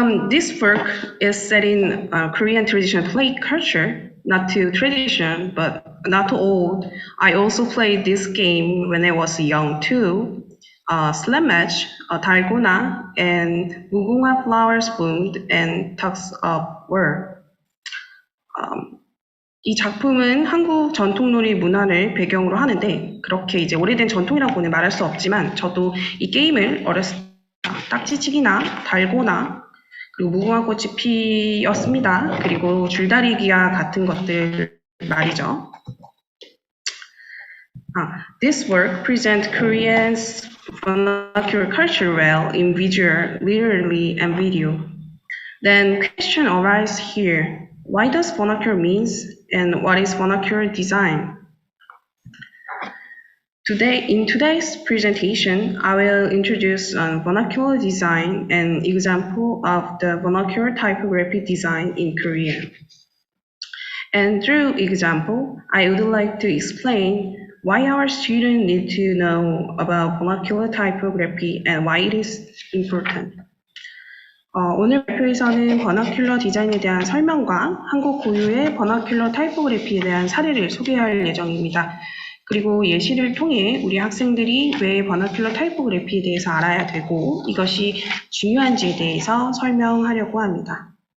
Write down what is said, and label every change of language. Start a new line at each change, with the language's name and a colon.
English: This work is set in Korean traditional play culture, not too tradition, but not too old. I also played this game when I was young too. Slam Match, 달고나, and 무궁화 flowers bloomed and tugs of war.
Korean: 이 작품은 한국 전통놀이 문화를 배경으로 하는데 그렇게 이제 오래된 전통이라고는 말할 수 없지만 저도 이 게임을 어렸을 때 딱지치기나 달고나 그리고 무궁화꽃이 피었습니다. 그리고 줄다리기와 같은 것들 말이죠.
English: This work presents Korean's vernacular culture well in visual, literally, and video. Then question arises here. Why does vernacular means and what is vernacular design? In today's presentation, I will introduce vernacular design and example of the vernacular typography design in Korea. And through example, I would like to explain why our students need to know about vernacular typography and why it is important.
Korean: 오늘 발표에서는 버나큘러 디자인에 대한 설명과 한국 고유의 버나큘러 타이포그래피에 대한 사례를 소개할 예정입니다. 그리고 예시를 통해 우리 학생들이 왜 버나큘러 타이포그래피에 대해서 알아야 되고 이것이 중요한지에 대해서 설명하려고 합니다.